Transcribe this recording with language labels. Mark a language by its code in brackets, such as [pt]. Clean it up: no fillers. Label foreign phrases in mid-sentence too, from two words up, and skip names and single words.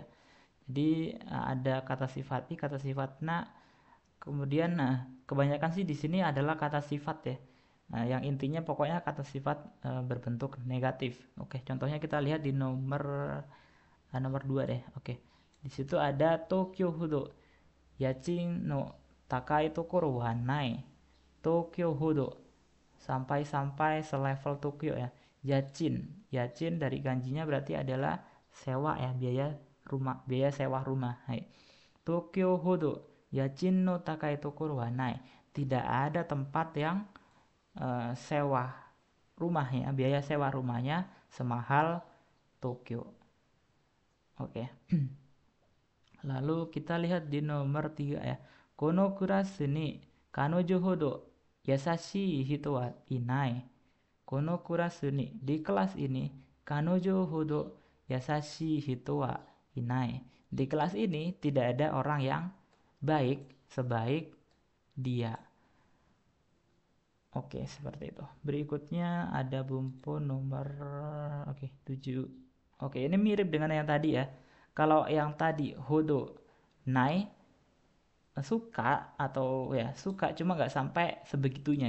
[id] Jadi ada kata sifat i, kata sifat na. Kemudian, nah, kebanyakan sih di sini adalah kata sifat ya. Nah, yang intinya pokoknya kata sifat berbentuk negatif. Oke, contohnya kita lihat di nomor 2 deh. Oke. Di situ ada Tokyo Hudo. [ja] 家賃の高いところはない. [id] Tokyo Hudo. Sampai-sampai selevel Tokyo ya. Yachin dari kanjinya berarti adalah sewa ya, biaya rumah, biaya sewa rumah. Hai. Tokyo Hodo, [ja] 家賃の高いところはない. [id] Tidak ada tempat yang sewa rumahnya, biaya sewa rumahnya semahal Tokyo. Oke. Lalu kita lihat di nomor 3 ya. [ja] このクラスに彼女ほど優しい人はいない. このクラスに, [id] di kelas ini, [ja] 彼女ほど優しい人はいない. [id] Di kelas ini tidak ada orang yang baik sebaik dia. Oke, seperti itu. Berikutnya ada bumpo nomor 7. Oke, ini mirip dengan yang tadi ya. Kalau yang tadi [ja] ほどない [id] suka atau ya suka cuma nggak sampai sebegitunya.